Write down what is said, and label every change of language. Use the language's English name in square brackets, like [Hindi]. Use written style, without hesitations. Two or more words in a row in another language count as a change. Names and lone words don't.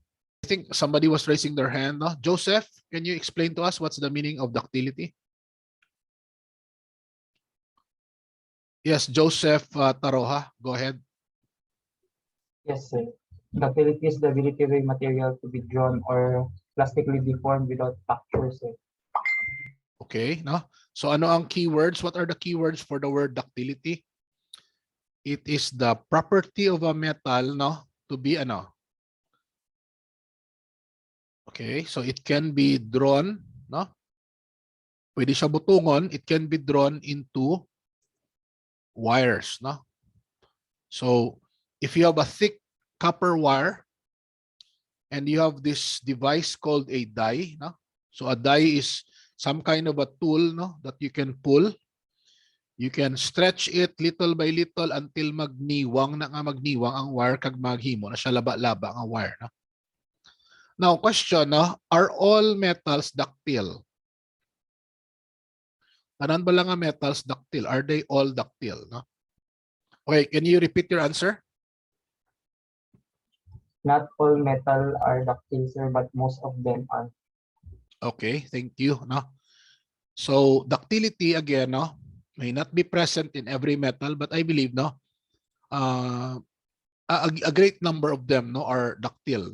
[English] I think somebody was raising their hand. Joseph, can you explain to us what's the meaning of ductility? Yes, Joseph Taroha, go ahead. Yes, sir. Ductility is the ability of a material to be drawn or plastically deformed without fracture, sir. [Hiligaynon] Okay, so ano ang keywords? [English] What are the keywords for the word ductility? It is the property of a metal to be Okay, so it can be drawn, [Hiligaynon] pwede siya butungon, [English] it can be drawn into wires, So if you have a thick copper wire and you have this device called a die, so a die is some kind of a tool that you can pull. You can stretch it little by little until [Hiligaynon] magniwang na nga magniwang ang wire kag maghimo na siya laba-laba ang wire. [English] Now, question, are all metals ductile? [Hiligaynon] Tanan ba lang ang [English] metals ductile? Are they all ductile? Okay, can you repeat your answer? Not all metal are ductile, sir, but most of them are. Okay, thank you. So ductility again, may not be present in every metal, but I believe a great number of them are ductile.